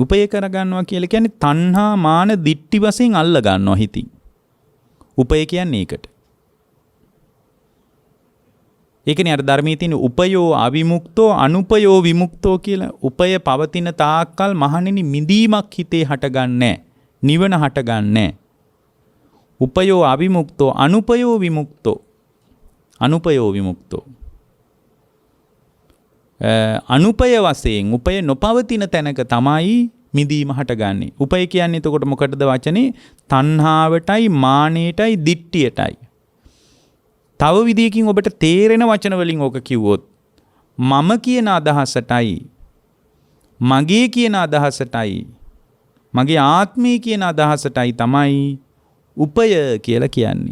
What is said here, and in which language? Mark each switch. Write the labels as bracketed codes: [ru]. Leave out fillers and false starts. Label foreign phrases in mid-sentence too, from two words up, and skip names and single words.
[si] උපය කරගන්නවා කියලා කියන්නේ තණ්හා මාන දිට්ටි වශයෙන් අල්ල ගන්නවා හිතින්. උපය කියන්නේ ඒකට. ඒකනේ අර ධර්මයේ තියෙන [pi] උපයෝ අවිමුක්තෝ අනුපයෝ විමුක්තෝ [si] කියලා. උපය පවතින තාක්කල් මහණෙනි මිදීමක් හිතේ හටගන්නේ නැහැ. නිවන හටගන්නේ නැහැ. [pi] උපයෝ අවිමුක්තෝ අනුපයෝ විමුක්තෝ. අනුපයෝ විමුක්තෝ. [si] අනුපය වශයෙන් උපය නොපවතින තැනක තමයි මිදීම හටගන්නේ. උපය කියන්නේ එතකොට මොකටද වචනේ? තණ්හාවටයි මානෙටයි දිට්ඨියටයි. තව විදියකින් ඔබට තේරෙන වචන වලින් ඕක කිව්වොත් මම කියන අදහසටයි මගේ කියන අදහසටයි මගේ ආත්මය කියන අදහසටයි තමයි උපය කියලා කියන්නේ.